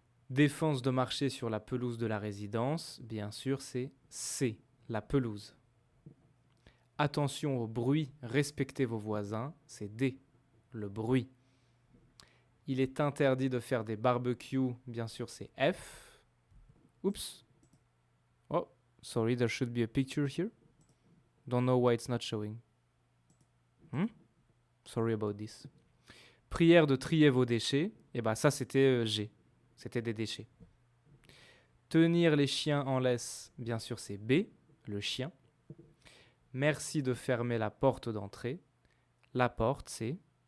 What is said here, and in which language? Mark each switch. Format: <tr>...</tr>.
<fr>Défense de marcher sur la pelouse de la résidence, bien sûr c'est C, la pelouse. Attention au bruit, respectez vos voisins, c'est D, le bruit. Il est interdit de faire des barbecues, bien sûr c'est F. Oups.</fr> <en>Oh, sorry, there should be a picture here. Don't know why it's not showing. Sorry about this.</en> <fr>Prière de trier vos déchets, et ben ça c'était G, c'était des déchets. Tenir les chiens en laisse, bien sûr c'est B, le chien. Merci de fermer la porte d'entrée. La porte c'est...</fr>